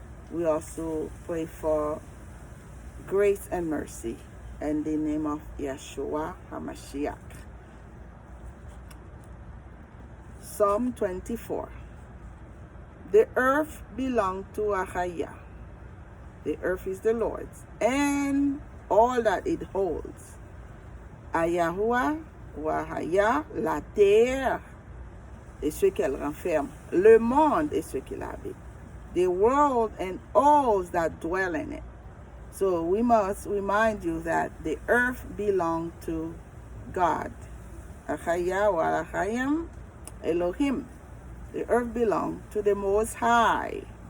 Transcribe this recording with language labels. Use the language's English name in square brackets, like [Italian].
[English] We also pray for grace and mercy in the name of Yeshua HaMashiach. Psalm 24. The earth belongs to Ahaya. The earth is the Lord's, and all that it holds. [French] Ayahoua, ou Ahaya, la terre, et ce qu'elle renferme. Le monde et ce qu'il habite. [English] The world and all that dwell in it. So we must remind you that the earth belongs to God. Ahaya, ou Ahayim, Elohim. The earth belongs to the Most High.